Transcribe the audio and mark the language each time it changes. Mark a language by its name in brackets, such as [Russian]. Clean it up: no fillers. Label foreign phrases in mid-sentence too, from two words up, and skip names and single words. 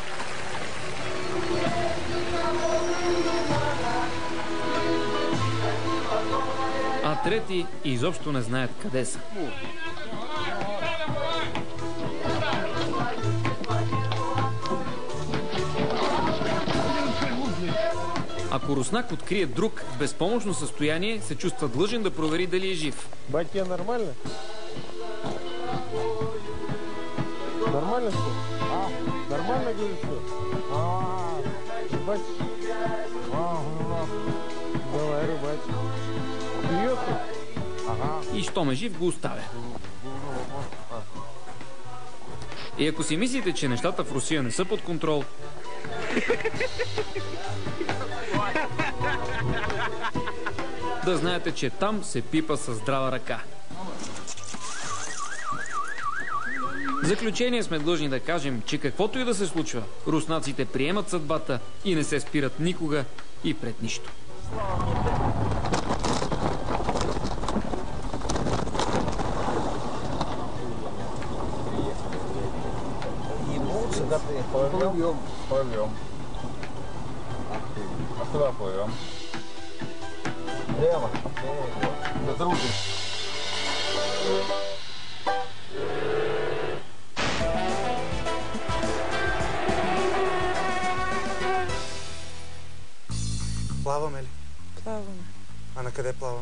[Bulgarian] А трети изобщо не знаят къде са. Ако руснак открие друг в безпомощно състояние, се чувства длъжен да провери дали е жив. [Russian] Бать, тебе нормально? Нормально все? Нормально, говорит, все? Бать. Давай, рыбач. Бьется? [Bulgarian] И щом е жив, го оставя. И ако си мислите, че нещата в Русия не са под контрол, да знаете, че там се пипа със здрава ръка. В заключение сме длъжни да кажем, че каквото и да се случва, руснаците приемат съдбата и не се спират никога и пред нищо. [Russian] Плывем. А куда плывем? Прямо. Да трудно. [Bulgarian] Плаваме ли? Плаваме. А на къде плаваме?